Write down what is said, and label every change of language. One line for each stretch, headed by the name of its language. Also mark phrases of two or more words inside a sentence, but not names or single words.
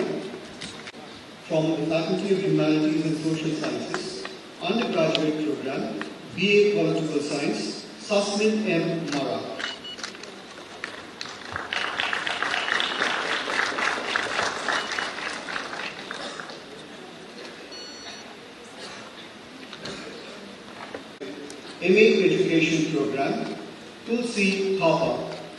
English: From the Faculty of Humanities and Social Sciences, undergraduate program, BA Political Science, Sasmin M. Mara. MA Education program, Tulsi Thapa.